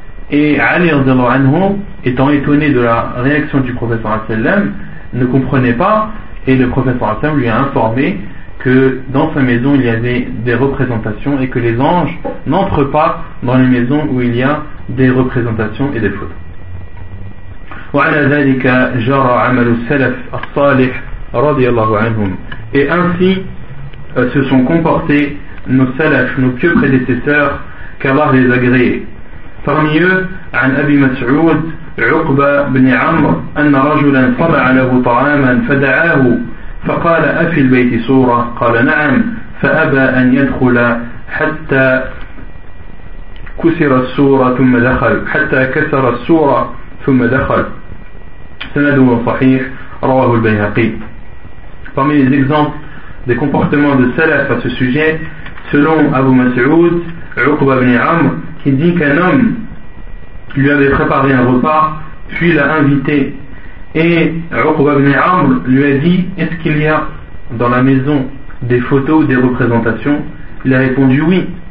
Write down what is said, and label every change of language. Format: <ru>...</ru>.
<fr>Et Ali radiallahu anhu, étant étonné de la réaction du prophète sallallahu alayhi wa sallam, ne comprenait pas, et le prophète sallallahu alayhi wa sallam lui a informé que dans sa maison il y avait des représentations et que les anges n'entrent pas dans les maisons où il y a des représentations et des photos.</fr> <ar>Wa ala dhalika jara amal al-salaf al-salih radiallahu anhum.</ar> <fr>Et ainsi se sont comportés nos salaf, nos pieux prédécesseurs, qu'Allah les agréé. Parmi eux,</fr> <ar>عن أبي مسعود عقبة بن عمرو أن رجلا طبع له طعاما فدعاه فقال أفي البيت صورة قال نعم فأبى أن يدخل حتى كسر الصورة ثم دخل حتى كسر الصورة ثم دخل. سنده صحيح رواه البيهقي.</ar> <fr>Parmi les exemples des comportements de salaf à ce sujet, selon Abu Mas'ud, Uqba ibn Amr, qui dit qu'un homme lui avait préparé un repas, puis l'a invité. Et Uqba ibn Amr lui a dit, est-ce qu'il y a dans la maison des photos ou des représentations? Il a répondu oui.</fr>